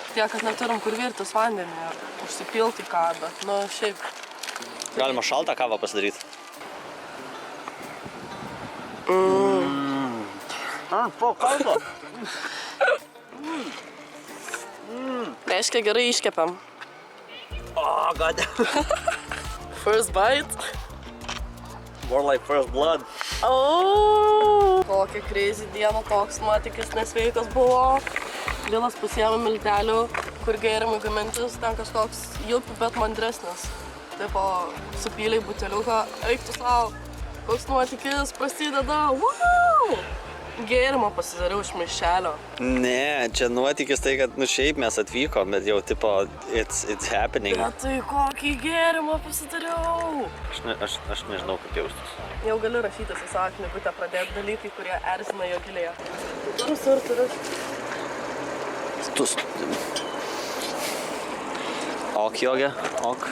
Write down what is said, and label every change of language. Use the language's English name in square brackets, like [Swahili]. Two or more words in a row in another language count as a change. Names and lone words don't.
[Lithuanian] Tiek, kad neturim kur virtis vandenį ir užsipilti ką, bet nu šiaip. Galima šaltą kavą pasidaryti. Po kalbo. Reiškia, gerai iškepiam. [English] Oh, god. First bite. More like first blood. Oh! [Lithuanian] Kokia crazy diena, toks nuotykis nesveikas buvo. Lilas pasiėmė miltelių, kur gėrimai gamintis, ten kažkoks jupi, bet mandresnis. Taip, supyliai buteliuką, eik tu savo, koks nuotykis prasideda, wow! Gėrimą pasidariau iš maišelio. Ne, čia nuotykis tai, kad šiaip mes atvykom, bet jau tipo, [English] it's happening. [Lithuanian] Bet tai kokį gėrimą pasidariau? Aš nežinau, kaip jaustis. Jau galiu rašytis į savo knygutę, pradėti dalykai, kurie erzina jo gilėje. Turiu. Ok, Jogė, ok.